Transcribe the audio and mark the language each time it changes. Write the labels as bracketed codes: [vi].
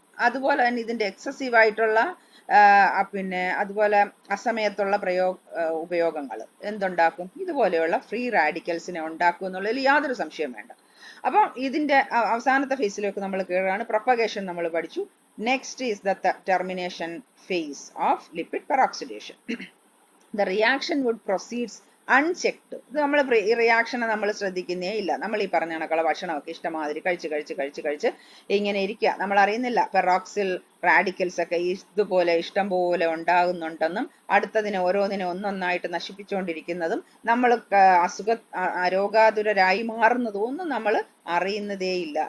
[ml] അതുപോലെ തന്നെ ഇതിന്റെ എക്സസീവ് ആയിട്ടുള്ള പിന്നെ അതുപോലെ അസമയത്തുള്ള ഉപയോഗങ്ങൾ എന്തുണ്ടാക്കും? ഇതുപോലെയുള്ള ഫ്രീ റാഡിക്കൽസിനെ ഉണ്ടാക്കും എന്നുള്ളതിൽ യാതൊരു സംശയം വേണ്ട. അപ്പം ഇതിന്റെ അവസാനത്തെ ഫേസിലേക്ക് നമ്മൾ കയറുകയാണ്. പ്രൊപ്പഗേഷൻ നമ്മൾ പഠിച്ചു. [en] Next is the termination phase of lipid peroxidation. The reaction would proceeds unchecked. [ml] ഇത് നമ്മൾ ഈ റിയാക്ഷനെ നമ്മൾ ശ്രദ്ധിക്കുന്നേ ഇല്ല. നമ്മൾ ഈ പറഞ്ഞ കണക്കുള്ള ഭക്ഷണമൊക്കെ ഇഷ്ടമാതിരി കഴിച്ച് ഇങ്ങനെ ഇരിക്കുക. നമ്മൾ അറിയുന്നില്ല പെറോക്സിൽ റാഡിക്കൽസ് ഒക്കെ ഇതുപോലെ ഇഷ്ടം പോലെ ഉണ്ടാകുന്നുണ്ടെന്നും അടുത്തതിനെ ഓരോന്നിനെ ഒന്നൊന്നായിട്ട് നശിപ്പിച്ചുകൊണ്ടിരിക്കുന്നതും നമ്മൾ രോഗാതുരരായി മാറുന്നതും ഒന്നും നമ്മൾ അറിയുന്നതേയില്ല.